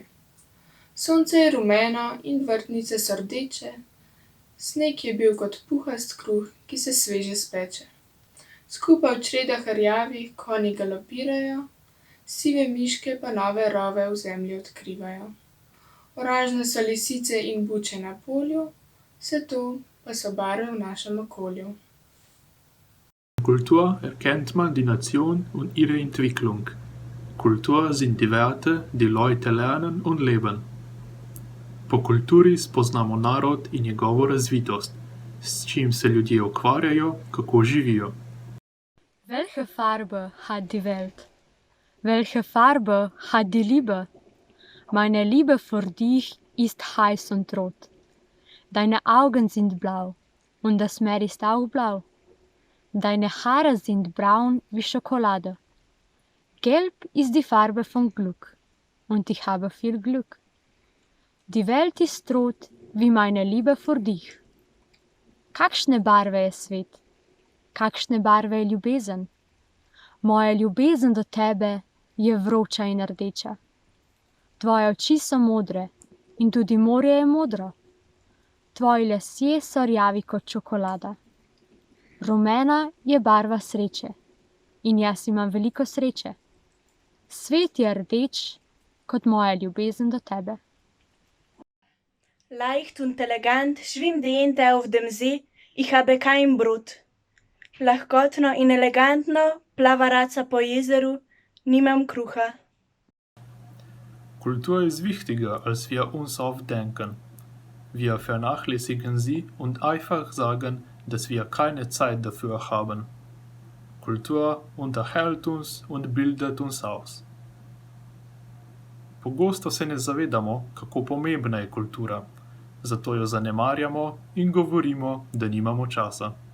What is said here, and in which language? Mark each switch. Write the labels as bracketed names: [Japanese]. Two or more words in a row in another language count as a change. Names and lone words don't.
[Slovenian] Sonce je rumeno in vrtnice so rdeče, sneg je bil kot puhast kruh, ki se sveže speče. Skupaj v čredah rjavih konji galopirajo, sive miške pa nove rove v zemlji odkrivajo. Oranžne so lisice in buče na polju, vse to pa so barve v našem okolju. [German] Kultur erkennt man die Nation und ihre Entwicklung. Kultur sind die Werte, die Leute lernen und leben. [Slovenian] Po kulturi spoznamo narod in njegovo razvitost, s čim se ljudje ukvarjajo, kako živijo. [German] Welche Farbe hat die Welt? Welche Farbe hat die Liebe? Meine Liebe für dich ist heiß und rot. Deine Augen sind blau und das Meer ist auch blau. Deine Haare sind braun wie Schokolade. Gelb ist die Farbe von Glück und ich habe viel Glück. Die Welt ist rot wie meine Liebe für dich. [Slovenian] Kakšne barve je svet? Kakšne barve je ljubezen? Moja ljubezen do tebe je vroča in rdeča. Tvoje oči so modre in tudi morje je modro. Tvoji lasje so rjavi kot čokolada. Rumena je barva sreče in jaz imam veliko sreče. Svet je rdeč kot moja ljubezen do tebe. [German] Leicht und elegant schwimmt die Ente auf dem See, ich habe kein Brot. [Slovenian] Lahkotno in elegantno plava raca po jezeru, nimam kruha. [German] Kultur ist wichtiger, als wir uns oft denken. Wir vernachlässigen sie und einfach sagen, dass wir keine Zeit dafür haben. Kultur unterhält uns und bildet uns aus. [Slovenian] Pogosto se ne zavedamo, kako pomembna je kultura, zato jo zanemarjamo in govorimo, da nimamo časa.